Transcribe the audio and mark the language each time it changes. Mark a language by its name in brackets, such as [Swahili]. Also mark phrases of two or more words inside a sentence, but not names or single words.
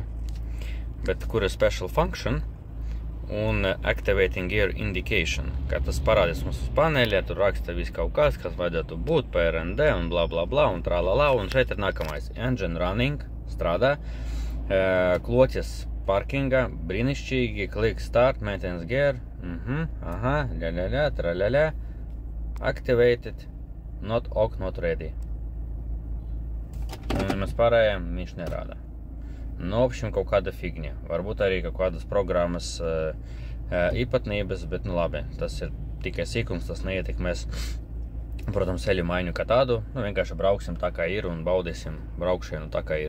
[Latvian] Bet kur ir [English] Special Function un Activating Gear Indication, [Latvian] kā tas parādīs mums uz paneļa, tur raksta viss kaut kas vajadzētu būt, PRND un bla bla bla un tralala, un šeit ir nākamais. [English] Engine Running [Latvian] strādā, kloķis parkinga, brīnišķīgi, [English] Click Start, Maintenance Gear, ļaļaļā, traļaļā, Activated, Not OK, Not Ready. [Latvian] Un mēs pārējām, viņš nerāda. Nu, opšiem kaut kāda figņa. Varbūt arī kaut kādas programmas īpatnības, bet nu labi, tas ir tikai sīkums, tas neietekmēs, protams, ceļu maiņu kā tādu. Nu, vienkārši brauksim tā kā ir un baudīsim braukšienu tā kā ir.